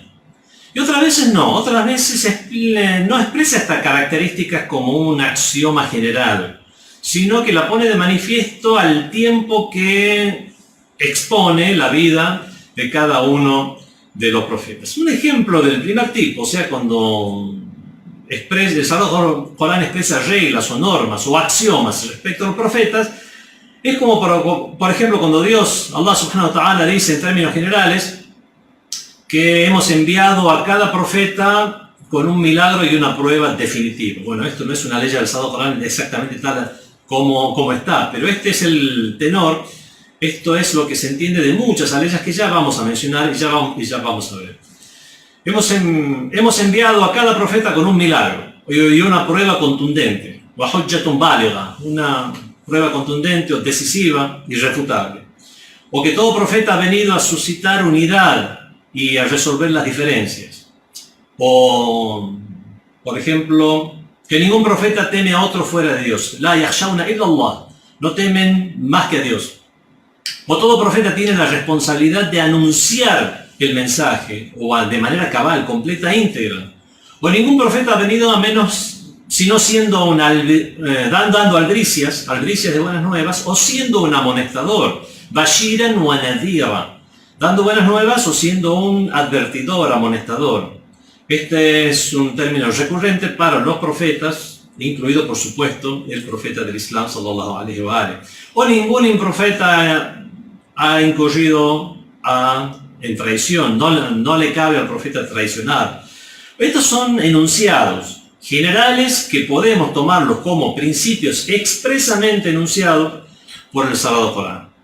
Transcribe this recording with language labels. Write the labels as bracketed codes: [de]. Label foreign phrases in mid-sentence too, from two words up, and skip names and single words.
[es] Y otras veces no, otras veces no expresa estas características como un axioma general, sino que la pone de manifiesto al tiempo que expone la vida de cada uno de los profetas. Un ejemplo del primer tipo, o sea, cuando el Sagrado Corán expresa reglas o normas o axiomas respecto a los profetas, es como, por ejemplo, cuando Allah [ar] سبحانه وتعالى [es] dice en términos generales que hemos enviado a cada profeta con un milagro y una prueba definitiva. Bueno, esto no es una ley del Sagrado Corán exactamente tal como está, pero este es el tenor Esto es lo que se entiende de muchas aleyas que ya vamos a mencionar y ya vamos a ver. Hemos enviado a cada profeta con un milagro y una prueba contundente, una prueba contundente o decisiva, irrefutable. O que todo profeta ha venido a suscitar unidad y a resolver las diferencias. O, por ejemplo, que ningún profeta teme a otro fuera de Dios. [ar] لا يخشون إلا الله. [es] No temen más que a Dios. O todo profeta tiene la responsabilidad de anunciar el mensaje, o de manera cabal, completa e íntegra. O ningún profeta ha venido a menos, sino siendo dando albricias de buenas nuevas, o siendo un amonestador, [ar] بشيرا ونذيرا, [es] dando buenas nuevas o siendo un advertidor, amonestador. Este es un término recurrente para los profetas, incluido por supuesto el profeta del Islam, [ar] صلى الله عليه وآله. [es] O ningún profeta ha incurrido en traición, no le cabe al profeta traicionar. Estos son enunciados generales que podemos tomarlos como principios expresamente enunciados por el Sagrado Corán.